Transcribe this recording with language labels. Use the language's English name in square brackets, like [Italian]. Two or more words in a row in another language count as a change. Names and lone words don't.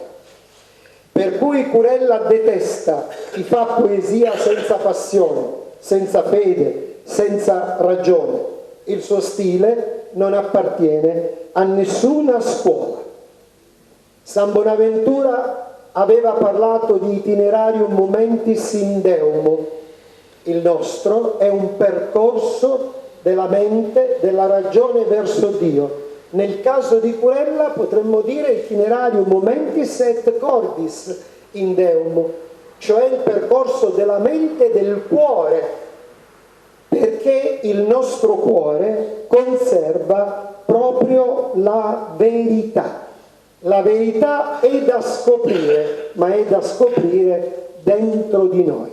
[Italian] Per cui Curella detesta chi fa poesia senza passione, senza fede, senza ragione. Il suo stile non appartiene a nessuna scuola. San Bonaventura aveva parlato di [Latin] itinerarium momentis in Deum. [Italian] Il nostro è un percorso della mente, della ragione verso Dio. Nel caso di Curella potremmo dire [Latin] itinerarium momentis et cordis in Deum, [Italian] cioè il percorso della mente e del cuore, perché il nostro cuore conserva proprio la verità. La verità è da scoprire, ma è da scoprire dentro di noi.